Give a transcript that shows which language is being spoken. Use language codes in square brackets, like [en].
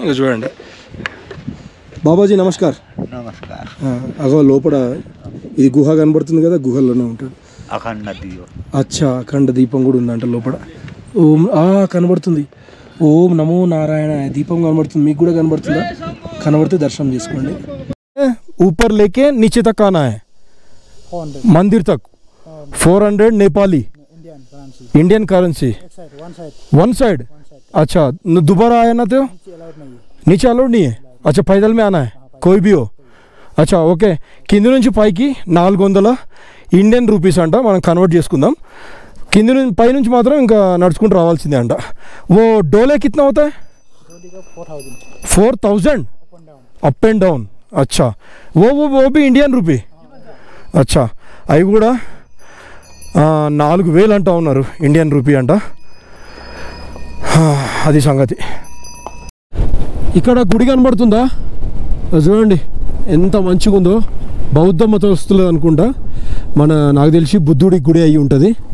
[te] ఇక చూడండి. బాబాజీ నమస్కార్. నమస్కారం. అగో లోపల ఇది గుహ కనబడుతుంది కదా, గుహల్లోనే ఉంటాడు. అఖండ దీపం. అచ్చా, అఖండ దీపం కూడా ఉందంట లోపల. ఓం కనబడుతుంది. ఓం నమో నారాయణ దీపం కనబడుతుంది, మీకు కూడా కనబడుతుందా? కనబడితే దర్శనం చేసుకోండి. [hi] ऊपर लेके नीचे तक आना है, मंदिर तक 400 Nepali Indian currency, one side. अच्छा, दोबारा आया ना तो नीचे अलाउड नहीं है. अच्छा, पैदल में आना है कोई भी हो. [te] अच्छा ఓకే, కింది నుంచి పైకి 400 ఇండియన్ రూపీస్ అంట, మనం కన్వర్ట్ చేసుకుందాం. కింది నుంచి పై నుంచి మాత్రం ఇంకా నడుచుకుంటూ రావాల్సిందే అంట. ఓ [hi] డోలే కిतना होता है? [en] 4000 up and down. [hi] अच्छा, वो भी इंडियन రూపీ. [te] अच्छा, అవి కూడా 4000 అంటా ఉన్నారు, ఇండియన్ రూపీ అంట. అది సంగతి. ఇక్కడ గుడి కనబడుతుందా? చూడండి ఎంత మంచిగా ఉందో. బౌద్ధ మతస్థులు అనుకుంటా, నాకు తెలిసి బుద్ధుడి గుడి అయి ఉంటుంది.